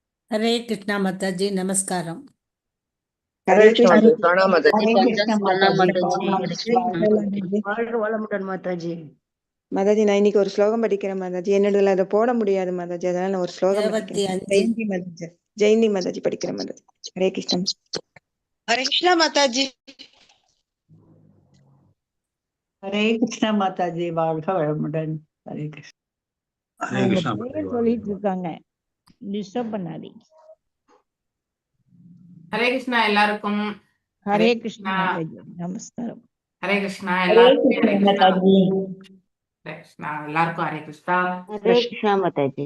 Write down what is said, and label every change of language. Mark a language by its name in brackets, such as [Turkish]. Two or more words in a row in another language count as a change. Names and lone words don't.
[Hindi] हरे कृष्णा माता जी नमस्कारम। हरे कृष्ण हरे प्रणाम माता हरे कृष्ण माताजी [Tamil] வாழ்க வளமுடன் மாதாஜி. மாதாஜி நான் இன்னைக்கு ஒரு ஸ்லோகம் படிக்கிறேன் மாதாஜி. என்னோட அதை போட முடியாது மாதாஜி, அதனால நான் ஒரு ஸ்லோகம் 25 படிக்கிறேன். ஜெயந்தி மாதாஜி, ஜெயந்தி மாதாஜி படிக்கிறேன் மாதாஜி. ஹரே கிருஷ்ணன். [Hindi] हरे कृष्णा माताजी। [Tamil] ஹரே கிருஷ்ண மாதாஜி, வாழ்க வளமுடன். ஹரே கிருஷ்ண. [Hindi] हरे कृष्णा [Tamil] சொல்லிட்டு இருக்காங்க, டிஸ்டர்ப் பண்ணாதீங்க. ஹரே கிருஷ்ணா எல்லாருக்கும். ஹரே கிருஷ்ணா மாதாஜி நமஸ்காரம். ஹரே கிருஷ்ணா எல்லாருக்கும். ஹரே கிருஷ்ணா எல்லாருக்கும். ஹரே கிருஷ்ணா. ஹரே கிருஷ்ணா மாதாஜி.